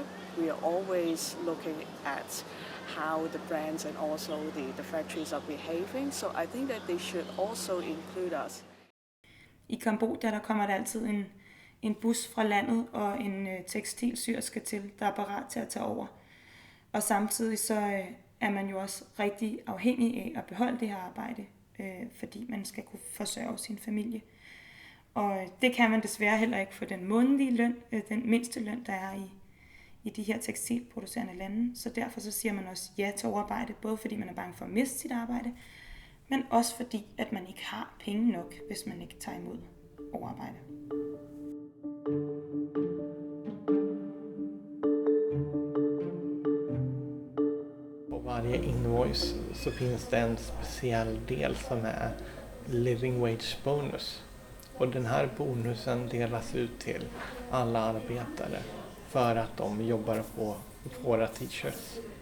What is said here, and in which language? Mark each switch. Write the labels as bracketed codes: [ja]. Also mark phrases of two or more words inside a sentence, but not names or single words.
[en] We are always looking at how the brands and also the factories are behaving. So I think that they should also include us. [da] I Cambodja der kommer der altid en bus fra landet og en tekstilsyerske til, der er parat til at tage over. Og samtidig så er man jo også rigtig afhængig af at beholde det her arbejde, fordi man skal kunne forsørge sin familie. Og det kan man desværre heller ikke få den månedlige løn, den mindste løn, der er i de her tekstilproducerende lande. Så derfor så siger man også ja til overarbejde, både fordi man er bange for at miste sit arbejde, men også fordi, at man ikke har penge nok, hvis man ikke tager imod overarbejde. [sv] På varje invoice så finns det en speciell del som är [en] living wage bonus. [sv] Och den här bonusen delas ut till alla arbetare för att de jobbar på våra t-shirts.